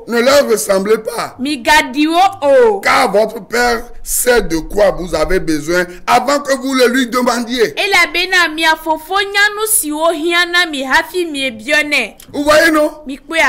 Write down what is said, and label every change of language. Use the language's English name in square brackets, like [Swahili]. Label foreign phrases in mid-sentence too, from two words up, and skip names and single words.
[French] Ne leur ressemblez pas. [Ewe] Mi ga diwo o. [French] Car votre Père sait de quoi vous avez besoin avant que vous le lui demandiez. [Ewe] Ela bena mi afofo nyanu si o hiana mi hafi mi ebione. [French] Vous voyez non? [Ewe] Mi kwea.